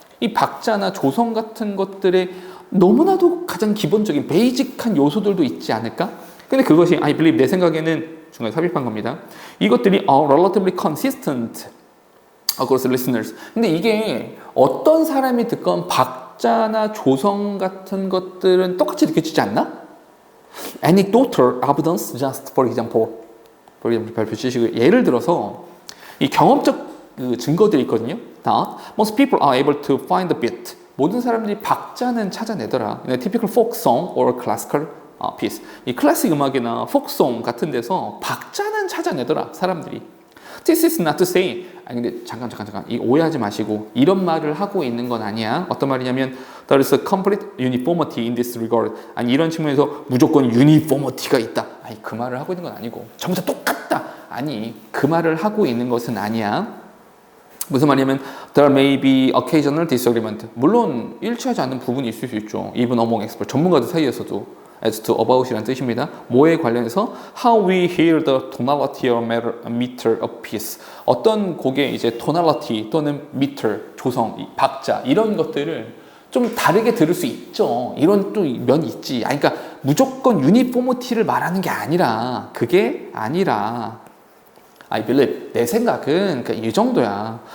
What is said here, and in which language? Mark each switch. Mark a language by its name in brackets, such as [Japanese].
[Korean] 이 박자나 조성 같은 것들에 너무나도 가장 기본적인 베이직한 요소들도 있지 않을까? 근데 그것이 [English] I believe [Korean] 내 생각에는 중간에 삽입한 겁니다. 이것들이 [English] are relatively consistent across listeners. [Korean] 근데 이게 어떤 사람이 듣건 박자나 조성 같은 것들은 똑같이 느껴지지 않나? [English] Anecdotal evidence, just for example. [Korean] 발표 주시고 예를 들어서 이 경험적 그 증거들이 있거든요. [English] That most people are able to find the beat. [Korean] 모든 사람들이 박자는 찾아내더라. [English] Typical folk song or classical piece. [Korean] 이 클래식 음악이나 폭송 같은 데서 박자는 찾아내더라. 사람들이. [English] This is not to say. [Korean] 아니 근데 잠깐 이 오해하지 마시고 이런 말을 하고 있는 건 아니야. 어떤 말이냐면 [English] there is a complete uniformity in this regard. [Korean] 아니 이런 측면에서 무조건 uniformity가 있다. 아니 그 말을 하고 있는 건 아니고 전부 다 똑같다. 아니 그 말을 하고 있는 것은 아니야. 무슨 말이냐면 [English] there may be occasional disagreement. [Korean] 물론 일치하지 않는 부분이 있을 수 있죠. [English] Even among experts. [Korean] 전문가들 사이에서도. [English] as to about이라는 뜻입니다. [Korean] 뭐에 관련해서 [English] how we hear the tonality or meter of piece. [Korean] 어떤 곡의 이제 tonality 또는 meter, 조성, 박자 이런 것들을 좀 다르게 들을 수 있죠. 이런 또 면이 있지. 아니, 그러니까 무조건 유니포미티를 말하는 게 아니라 그게 아니라 [English] I believe [Korean] 내 생각은 그러니까 이 정도야.